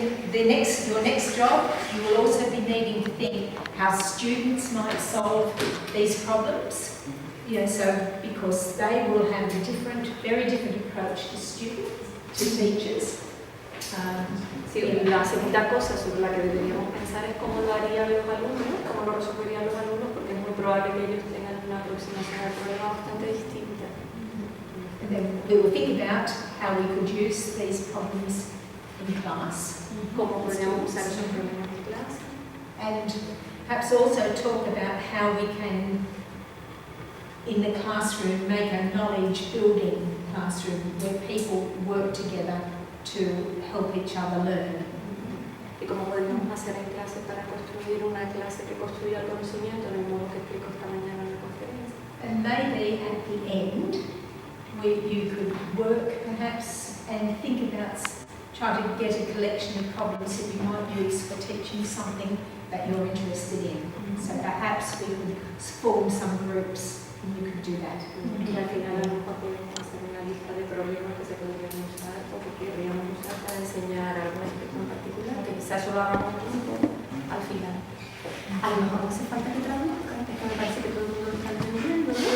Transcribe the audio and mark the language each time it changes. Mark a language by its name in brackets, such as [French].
[English] Then your next job, you will also be needing to think how students might solve these problems. You know, so because they will have a very different approach to students, to teachers. [Spanish] Sí, la segunda cosa sobre la que deberíamos pensar es cómo lo harían los alumnos, cómo lo resolverían los alumnos, porque es muy probable que ellos tengan una aproximación al problema bastante distinta. [English] And then we will think about how we could use these problems in class. [Spanish] Cómo podríamos usar esos problemas en clase. [English] And perhaps also talk about how we can, in the classroom, make a knowledge building classroom where people work together to help each other learn. [Spanish] Y cómo podríamos hacer en clase para construir una clase que construya el conocimiento en el modo que explico esta mañana en la conferencia. [English] And maybe at the end, you could work perhaps and think about try to get a collection of problems that you might use for teaching something that you're interested in. So perhaps we could form some groups and you could do that. [Spanish] Y al final a lo mejor podemos hacer una lista de problemas que se podrían usar o que querríamos usar para enseñar algún aspecto en particular, que quizás solo hagamos al final. A lo mejor no hace falta que traduzcan, es que me parece que todo el mundo lo está entendiendo.